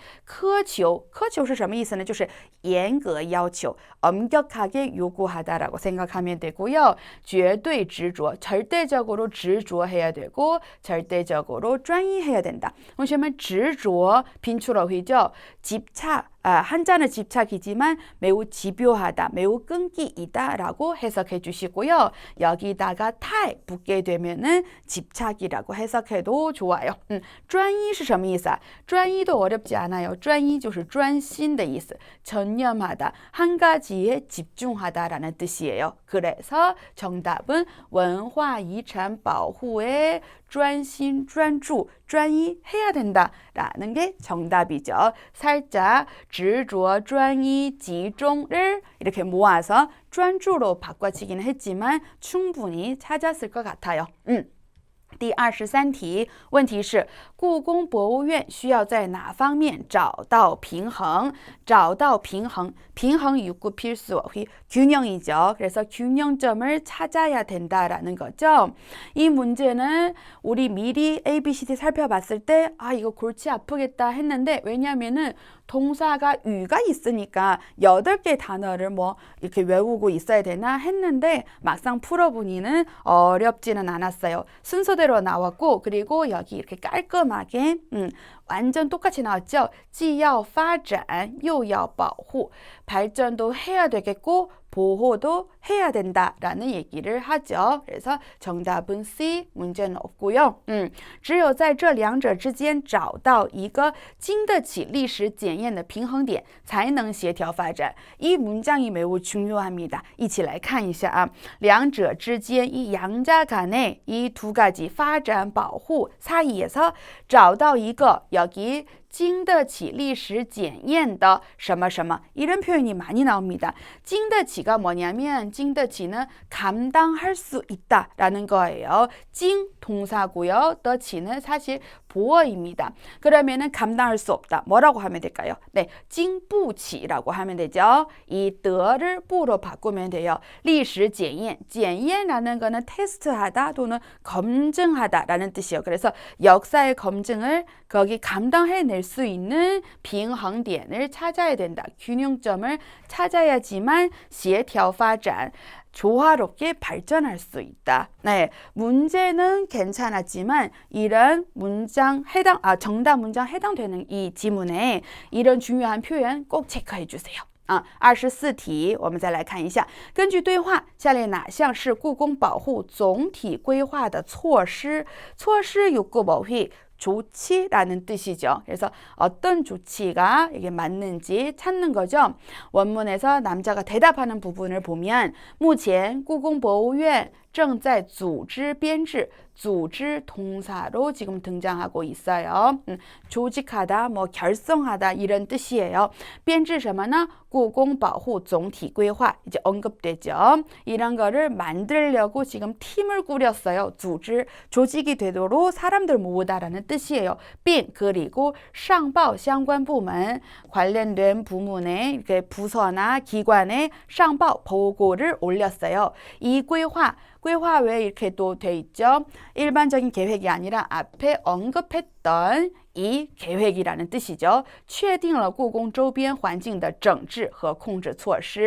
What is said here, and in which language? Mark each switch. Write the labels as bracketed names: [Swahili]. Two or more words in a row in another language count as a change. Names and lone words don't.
[Chinese] 苛求是什么意思呢？就是严格要求， [Korean] 엄격하게 요구하다라고 생각하면 되고요. [Chinese] 绝对执着, [Korean] 절대적으로 执着해야 되고 절대적으로 专一해야 된다. 그러면 执着, 빈출어휘죠. 집착, 한자는 집착이지만 매우 집요하다, 매우 끈기이다 라고 해석해 주시고요. 여기다가 탈 붙게 되면은 집착이라고 해석해도 좋아요. [Chinese] 专一是什么意思啊? 专一 [Korean] 도 어렵지 않아요. [Chinese] 专一就是专心的意思. [Korean] 전념하다, 한 가지에 집중하다라는 뜻이에요. 그래서 정답은 [Chinese] 文化遗产保护 [Korean] 에 [Chinese] 专心专注 专一 [Korean] 해야 된다라는 게 정답이죠. 살짝 [Chinese] 执着专一集中 [Korean] 를 이렇게 모아서 专注 로 바꿔치기는 했지만 충분히 찾았을 것 같아요. [Chinese] 第23题，问题是故宫博物院需要在哪方面找到平衡？找到平衡，平衡 [Korean] 육구 필수, 균형이죠. 그래서 균형점을 찾아야 된다라는 거죠. 이 문제는 우리 미리 ABCD 살펴봤을 때 이거 골치 아프겠다 했는데 왜냐면은 동사가 유가 있으니까 8개 단어를 뭐 이렇게 외우고 있어야 되나 했는데 막상 풀어보니는 어렵지는 않았어요. 순서대로 나왔고 그리고 여기 이렇게 깔끔하게 완전 똑같이 나왔죠. [Chinese] 既要发展又要保护 [Korean] 발전도 해야 되겠고 보호도 해야 된다라는 얘기를 하죠. 그래서 정답은 C, 문제는 없고요. [Chinese] 只有在这两者之间找到一个经得起历史检验的平衡点才能协调发展. [Korean] 이 문장이 매우 중요합니다. [Chinese] 一起来看一下啊. 两者之间, [Korean] 이 양자 간에 이 두 가지 [Chinese] 发展保护 [Korean] 사이에서 [Chinese] 找到一个 [Korean] 여기 [Chinese] 经得起历史检验的什么什么 [Korean] 이런 표현이 많이 나옵니다. 经得起가 뭐냐면 经得起 는 감당할 수 있다라는 거예요. 经 동사고요. 得起 는 사실 보어입니다. 그러면은 감당할 수 없다. 뭐라고 하면 될까요? 네, 经不起 라고 하면 되죠. 이 得를 不로 바꾸면 돼요. [Chinese] 历史检验, [Korean] 检验 라는 거는 테스트하다 또는 검증하다라는 뜻이에요. 그래서 역사의 검증을 거기 감당해낼 수 있는 빙衡点을 찾아야 된다. 균형점을 찾아야지만 [Chinese] 协调发展 [Korean] 조화롭게 발전할 수 있다. 네, 문제는 괜찮았지만 이런 문장 정답 문장 해당되는 이 지문에 이런 중요한 표현 꼭 체크해 주세요. [Chinese] 24 题我们再来看一下，根据对话，下列哪项是故宫保护总体规划的措施？ [Korean] 措施 욕구 뭐휘 조치라는 뜻이죠. 그래서 어떤 조치가 이게 맞는지 찾는 거죠. 원문에서 남자가 대답하는 부분을 보면 [Chinese] 目前故宫博物院正在组织编制 [Korean] 组织 동사로 지금 등장하고 있어요. 조직하다, 뭐 결성하다 이런 뜻이에요. [Chinese] 编制什么呢? 故宫保护总体规划 [Korean] 이제 언급되죠. 이런 거를 만들려고 지금 팀을 꾸렸어요. 组织 조직이 되도록 사람들 모으다라는 뜻이에요. 并 그리고 [Chinese] 上报相关部门 [Korean] 관련된 부문에 이렇게 부서나 기관에 上报 보고를 올렸어요. 이 [Chinese] 规划 规划 [Korean] 왜 이렇게 또 돼 있죠? 일반적인 계획이 아니라 앞에 언급했던 이 계획이라는 뜻이죠. [Chinese] 确定了故宫周边环境的整治和控制措施.